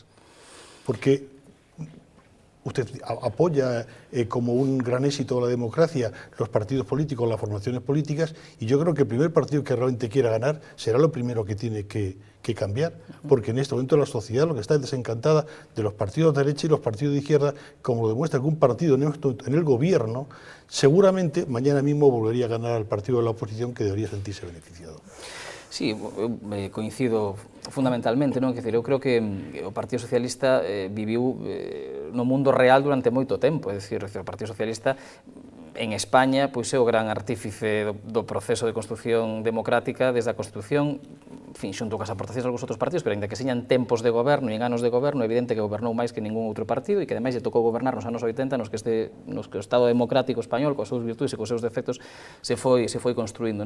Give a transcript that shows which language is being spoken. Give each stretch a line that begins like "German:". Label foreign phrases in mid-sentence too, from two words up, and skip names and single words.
Spanish: Porque usted apoya como un gran éxito de la democracia los partidos políticos, las formaciones políticas, y yo creo que el primer partido que realmente quiera ganar será lo primero que tiene que cambiar, porque en este momento la sociedad lo que está es desencantada de los partidos de derecha y los partidos de izquierda, como lo demuestra que un partido en el gobierno seguramente mañana mismo volvería a ganar al partido de la oposición, que debería sentirse beneficiado.
Galician: Sí, eu coincido fundamentalmente, non? Eu creo que o Partido Socialista viviu no mundo real durante moito tempo, é dicir, o Partido Socialista en España pois é o gran artífice do proceso de construción democrática desde a Constitución, en fin, xunto cas aportacións de algúns outros partidos, pero ainda que señan tempos de goberno e en anos de goberno, é evidente que gobernou máis que ningún outro partido e que ademais lle tocou gobernar nos anos 80 nos que o Estado democrático español, coas súas virtudes e cos seus defectos, se foi construindo, non?